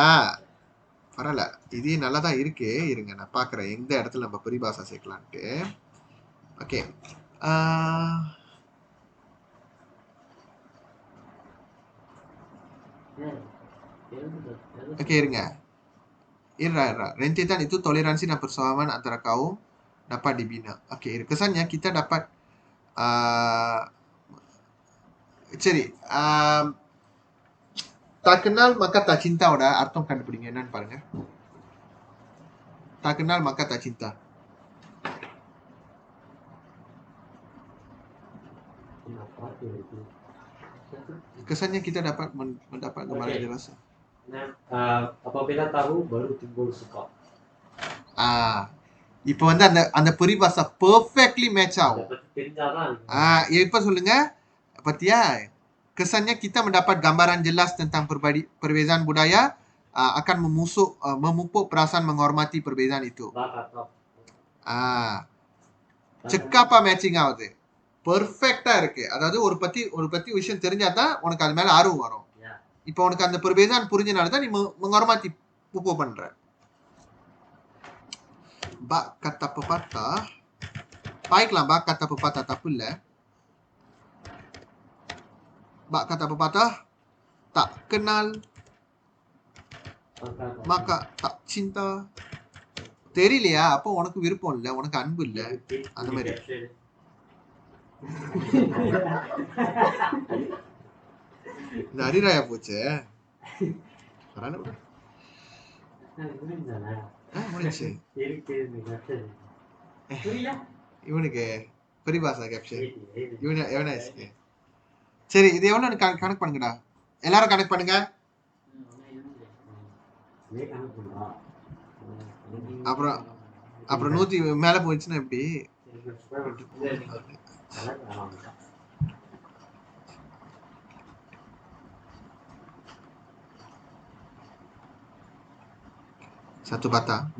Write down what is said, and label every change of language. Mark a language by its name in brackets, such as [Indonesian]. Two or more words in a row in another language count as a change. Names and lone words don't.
[Tamil] பரவாயில்ல, இது நல்லா தான் இருக்கு. இருங்க நான் பாக்குறேன் எந்த இடத்துல நம்ம பரிபாசா சேர்க்கலான்ட்டு. ஓகே oke இருங்க. [Malay] Rentetan itu toleransi dan persamaan antara kaum dapat dibina. Oke, kesannya kita dapat சரி, tak kenal maka tak cinta [Tamil] ஓட அர்த்தம் கண்டுபிடிங்க என்னன்னு பாருங்க. [Malay] Tak kenal maka tak cinta. Kesannya kita dapat mendapat kembali rasa. apabila tahu baru timbul suka. [Tamil] இப்போ வந்து அந்த அந்த பரிபாசா [English] perfectly match [Tamil] ஆகும். இப்ப சொல்லுங்க பத்தியா? [Malay] Kesannya kita mendapat gambaran jelas tentang perbezaan budaya akan memupuk perasaan menghormati perbezaan itu. [Tamil] செக்காப்பா மேட்சிங் ஆகுது, பெர்ஃபெக்ட்டா இருக்கு. அதாவது ஒரு பத்தி விஷயம் தெரிஞ்சா தான் உனக்கு அது மேல ஆர்வம் வரும். இப்போ உனக்கு அந்த perbezaan புரிஞ்சனால தான் நீ [Malay] menghormati pupu [Tamil] பண்ற. [Malay] Bak kata pepatah, baiklah bak kata pepatah, tapi இல்ல. Bak kata pepatah, tak kenal maka tak cinta. [Tamil] தெரியலையா? அப்போ உனக்கு விருப்பம் இல்ல, உனக்கு அன்பு இல்ல, அந்த மாதிரி. இந்த அரிராயா போச்சு. முடிச்சு இவனுக்கு பரிபாசா கேப்ஷன் இவனா இருக்கு. சரி, இது எவ்வளவு கனெக்ட் பண்ணுங்கடா, எல்லாரும் கனெக்ட் பண்ணுங்க. அப்புறம் 100 மேல போயிடுச்சுன்னா எப்படி? [Malay] Satu patah.